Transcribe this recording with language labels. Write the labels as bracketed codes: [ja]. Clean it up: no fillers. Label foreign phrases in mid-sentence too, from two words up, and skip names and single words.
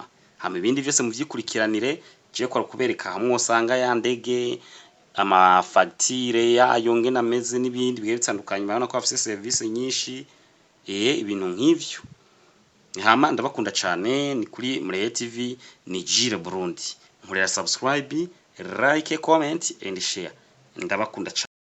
[rn] Hama ibindi byose muvyikurikiranire je ko kubereka hamwe usanga ya ndege ama facture yayo ngena meze n'ibindi bihe bitandukanye. Mabona ko afise service nyinshi ibintu nk'ivyo. Hama ndabakunda cyane ni kuri Mureye TV ni Jire Burundi. Nkurera subscribe, [en] like, comment and share. [rn] Ndabakunda cyane.